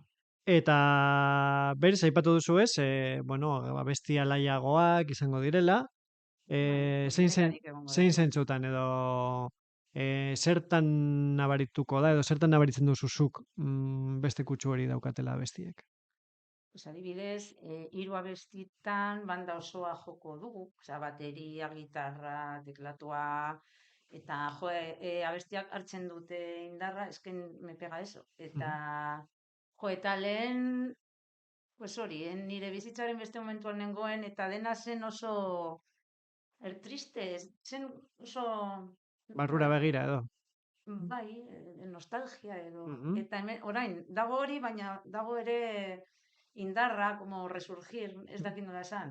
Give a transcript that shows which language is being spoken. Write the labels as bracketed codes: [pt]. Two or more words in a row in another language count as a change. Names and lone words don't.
[eu] Eta berez, aipatu duzu ez, bueno, abestia laiagoak izango direla, zein zentzutan edo zertan nabarituko da, edo zertan nabaritzen duzuzuk beste kutsu hori daukatela abestiek? Pues adibidez, 3 abestitan banda osoa joko dugu, osea, bateria, gitarra, teklatua, eta jo, abestiak hartzen dute indarra, [es] esken me pega eso. [eu] Eta, jo, eta lehen, pues hori, nire bizitzaren beste momentuan nengoen, eta dena zen oso triste, zen oso... Barrura begira edo. Bai, nostalgia edo. Eta hemen, orain, dago hori, baina dago ere indarra, [es] como resurgir, [eu] ez dakit nola esan.